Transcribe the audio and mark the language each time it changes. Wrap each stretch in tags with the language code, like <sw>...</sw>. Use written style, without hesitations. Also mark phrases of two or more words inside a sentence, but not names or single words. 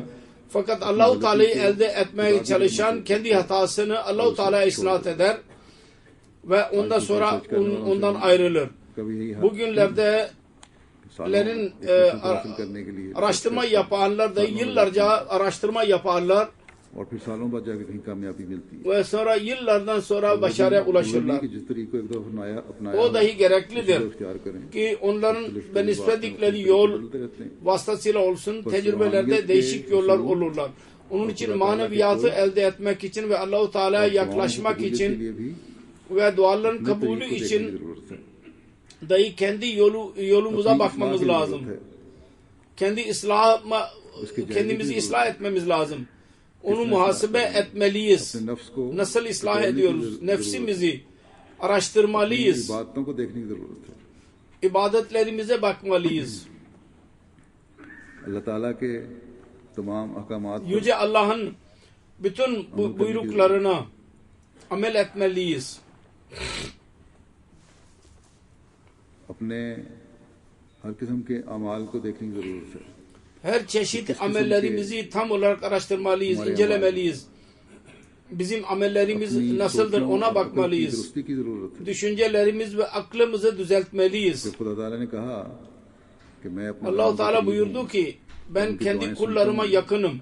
<tr>Fakat Allah-u Teala'yı elde etmeye çalışan kendi hatasını Allah-u Teala'ya ıslah eder ve ondan sonra ondan ayrılır. Bugünlerde araştırma yapanlar da yıllarca araştırma yaparlar</tr> <ur>اور پھر سالوں بعد جا کے کہیں کامیابی ملتی ہے.</ur> <tr>Ve sonra yıllardan sonra başarıya ulaşırlar.</tr> <ur>کہ جس طریقے کو ایک دفعہ اپنایا</ur> <tr>O dahi gereklidir</tr> <ur>اختیار کریں.</ur> <tr>ki onların benişledikleri yol</tr> <ur>بدلتے رہتے ہیں.</ur> <tr>vasıtasıyla olsun tecrübelerde değişik yollar olurlar. Onun için maneviyatı elde etmek için ve Allah-u Teala'ya yaklaşmak için ve duaların kabulü için dahi kendi yolumuza bakmamız lazım. Kendimizi ıslah etmemiz lazım. Onu muhasebe etmeliyiz. Nasıl ıslah ediyoruz? Nefsimizi araştırmalıyız. İbadetlerimize bakmalıyız.</tr> <ur>اللہ تعالیٰ کے تمام احکامات</ur> <tr>Yüce Allah'ın bütün buyruklarına amel etmeliyiz.</tr> <ur>اپنے ہر قسم کے اعمال کو دیکھنے کی ضرورت ہے.</ur> <tr>Her çeşit amellerimizi tam olarak araştırmalıyız, incelemeliyiz. Bizim amellerimiz nasıldır ona bakmalıyız. Düşüncelerimiz ve aklımızı düzeltmeliyiz. Allah-u Teala buyurdu ki ben kendi kullarıma yakınım.</tr>